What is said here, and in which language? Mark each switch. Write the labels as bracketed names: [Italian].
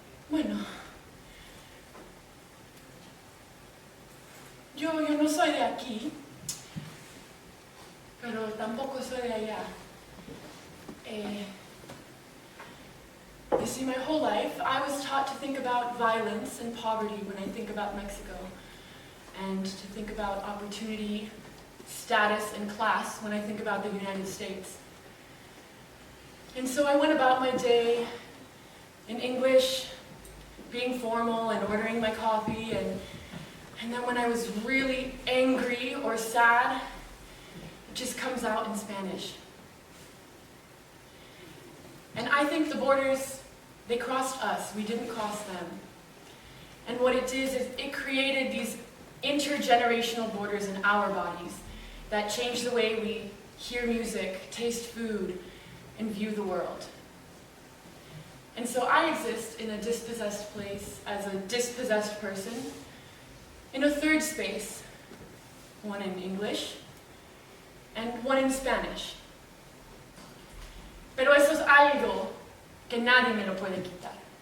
[Spanish] Bueno, yo no soy de aquí, pero tampoco soy de allá. [English] You see, my whole life, I was taught to think about violence and poverty when I think about Mexico, and to think about opportunity, status, and class when I think about the United States. And so I went about my day in English, being formal and ordering my coffee, and then when I was really angry or sad, it just comes out in Spanish. And I think the borders, they crossed us, we didn't cross them. And what it did is it created these intergenerational borders in our bodies that changed the way we hear music, taste food, and view the world. And so I exist in a dispossessed place as a dispossessed person, in a third space, one in English and one in Spanish. [Spanish] Pero eso es algo que nadie me lo puede quitar.